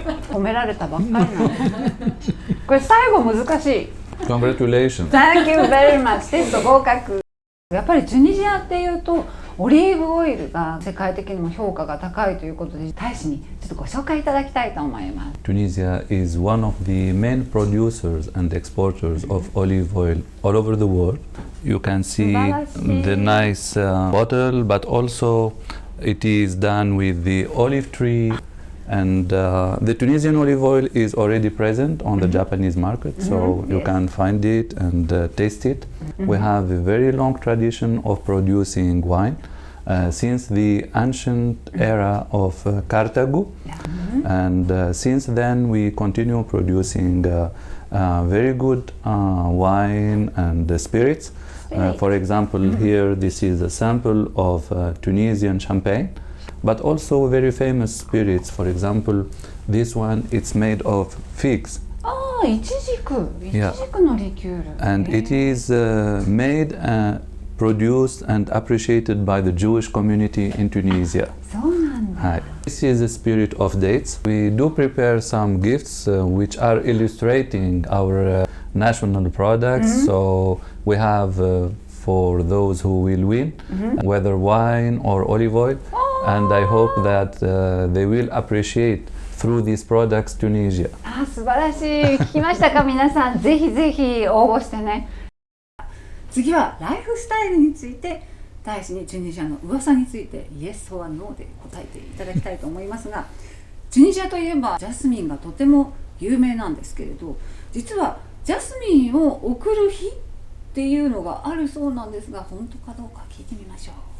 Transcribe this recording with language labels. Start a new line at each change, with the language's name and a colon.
Japanese: 褒められたばっかりなの。これ最後難しい。
English: Congratulations. Thank you very much.
Japanese: テスト合格。やっぱりチュニジアっていうとオリーブオイルが世界的にも評価が高いということで、大使にちょっとご紹介いただきたいと思います。
English: Tunisia is one of the main producers and exporters of olive oil all over the world. You can see the nice bottle, but also it is done with the olive tree. And the Tunisian olive oil is already present on the Japanese market, so you can find it and taste it. We have a very long tradition of producing wine since the ancient era of Carthago, and since then we continue producing very good wine and spirits. For example, here this is a sample of Tunisian champagne. But also very famous spirits. For example, this one, it's made of figs.
Japanese: イチジクのリキュール。
English: And it is made, produced and appreciated by the Jewish community in Tunisia.
Japanese: そうなんだ。
English: This is the spirit of dates. We do prepare some gifts which are illustrating our national products. So we have for those who will win, whether wine or olive oil. And I hope that they will appreciate through these products Tunisia.
Japanese: 素晴らしい。聞きましたか皆さん。ぜひぜひ応募してね。次はライフスタイルについて、大使にチュニジアの噂について
English: Yes or No
Japanese: で答えていただきたいと思いますが、チュニジアといえばジャスミンがとても有名なんですけれど、実はジャスミンを贈る日っていうのがあるそうなんですが、本当かどうか聞いてみましょう。